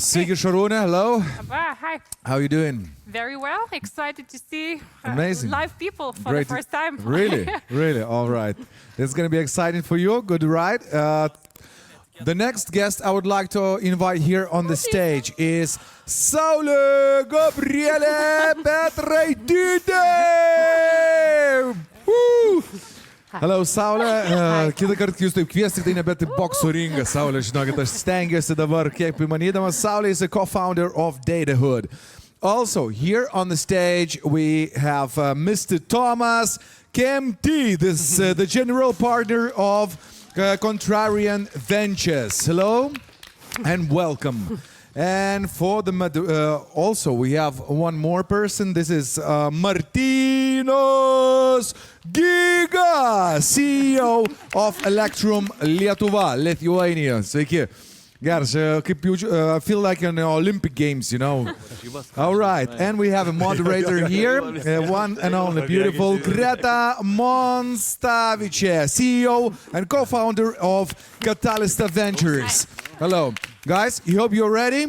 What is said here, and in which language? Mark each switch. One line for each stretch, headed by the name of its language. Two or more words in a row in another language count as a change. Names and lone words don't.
Lithuanian: Sveiki, Šarūnė,
English: hello. Hi. How are you doing? Very well. Excited to see Amazing. live people for the first time. Really? Really? All right. It's going to be exciting for you. Good ride. The next guest I would like to invite here on the stage is Saulė, Gabrielė, Petraitytė! Woo! Hello, Saulė.
Lithuanian: Kitą kartą jūs taip kviesti, tai nebet į boksų ringą. Saulė, žinokit, aš stengiuosi dabar, kiek įmanydamas.
English: Saulė is a co-founder of Datahood. Also, here on the stage, we have Mr. Tomas, Kemtys, this the general partner of Contrarian Ventures. Hello and welcome. And for the also we have one more person. This is Martynas Giga, CEO of Electrum Lietuva, Lithuania. Sveiki.
Lithuanian: Geras, kaip jaučiu,
English: I feel like in the Olympic Games, you know. All right, and we have a moderator here, one and only beautiful Greta Monstavičė, CEO and co-founder of Katalista Ventures. Hello, guys. I hope you're ready.